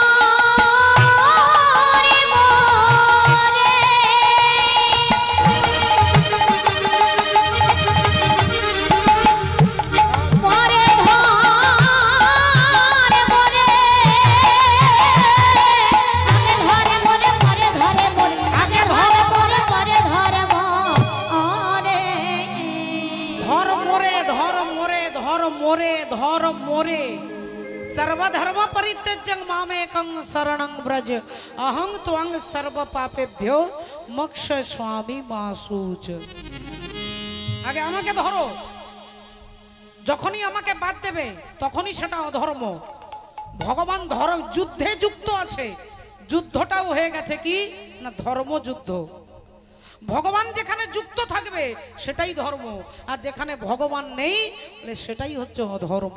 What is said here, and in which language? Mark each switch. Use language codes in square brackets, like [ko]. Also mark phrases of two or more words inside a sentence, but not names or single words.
[bn] পরে ধরে মরে, আগে ধরে মরে পরে ধরে মরে, আগে ধরে মরে পরে ধরে মরে। ধর্ম রে ধর্ম রে ধর্ম রে ধর্ম রে, [sa] सर्वधर्म परित्यज्य मामेकं शरणं व्रज, अहं त्वं सर्व पापेभ्यो मोक्षयिष्यामि मा शुच। [bn] আগে আমাকে ধরো, যখনই আমাকে বাদ দেবে তখনই সেটা অধর্ম। ভগবান ধর্ম যুদ্ধে যুক্ত আছে, যুদ্ধটাও হয়ে গেছে কি না ধর্মযুদ্ধ। ভগবান যেখানে যুক্ত থাকবে সেটাই ধর্ম, আর যেখানে ভগবান নেই সেটাই হচ্ছে অধর্ম।